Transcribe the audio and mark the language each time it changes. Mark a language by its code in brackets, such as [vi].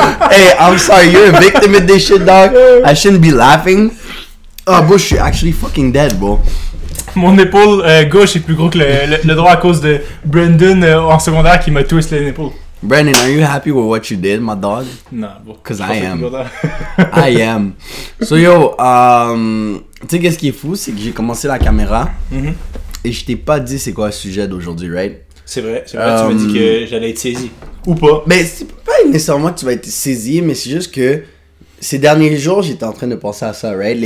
[en] Hey, I'm sorry, you're a victim of this shit, dog. I shouldn't be laughing. Oh, bro, [fr] je suis [en] actually fucking dead, bro. [fr] Mon épaule gauche est plus gros que le droit à cause de Brandon en secondaire qui m'a twist l'épaule. [en] Brandon, are you happy with what you did, my dog? [fr] Non, bon. [en] Cause I am. I am. [fr] So yo, tu sais qu'est-ce qui est fou, c'est que j'ai commencé la caméra et je t'ai pas dit c'est quoi le sujet d'aujourd'hui, right? C'est vrai, tu m'as dit que j'allais être saisi. Ou pas. Mais c'est pas nécessairement que tu vas être saisi, mais c'est juste que ces derniers jours, j'étais en train de penser à ça, right?